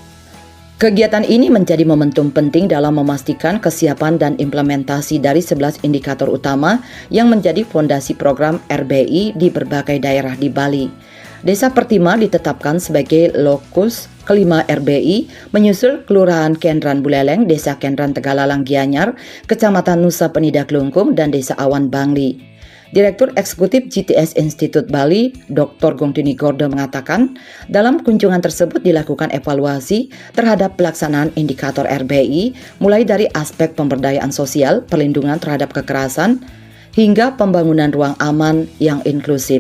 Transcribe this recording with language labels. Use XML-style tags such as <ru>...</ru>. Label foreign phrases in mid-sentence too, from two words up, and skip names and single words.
<id>Kegiatan ini menjadi momentum penting dalam memastikan kesiapan dan implementasi dari 11 indikator utama yang menjadi fondasi program RBI di berbagai daerah di Bali. Desa Pertima ditetapkan sebagai lokus kelima RBI menyusul Kelurahan Kendran Buleleng, Desa Kendran Tegalalang Gianyar, Kecamatan Nusa Penida Klungkung, dan Desa Awan Bangli. Direktur Eksekutif GTS Institute Bali, Dr. Gongtini Gorda mengatakan, dalam kunjungan tersebut dilakukan evaluasi terhadap pelaksanaan indikator RBI, mulai dari aspek pemberdayaan sosial, perlindungan terhadap kekerasan, hingga pembangunan ruang aman yang inklusif.</id>